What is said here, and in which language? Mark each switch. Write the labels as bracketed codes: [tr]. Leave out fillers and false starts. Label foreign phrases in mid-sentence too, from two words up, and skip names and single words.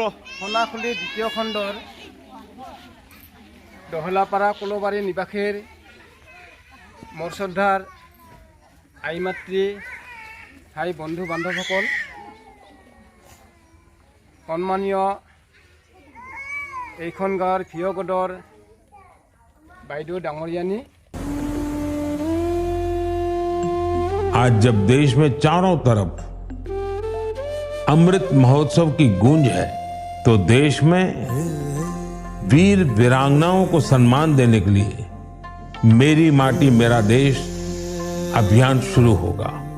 [as] সোণাখুলি দ্বিতীয় খণ্ডৰ দহলাপাৰা কোলোবাৰী নিবাসীৰ মোৰ শ্ৰদ্ধাৰ আই মাতৃ ভাই বন্ধু বান্ধৱসকল, সন্মানীয় এইখন গাঁৱৰ ভিয়গডৰ বাইদেউ ডাঙৰীয়ানী, [hi] आज जब देश में चारों तरफ अमृत महोत्सव की गूंज है तो देश में वीर वीरांगनाओं को सम्मान देने के लिए मेरी माटी मेरा देश अभियान शुरू होगा।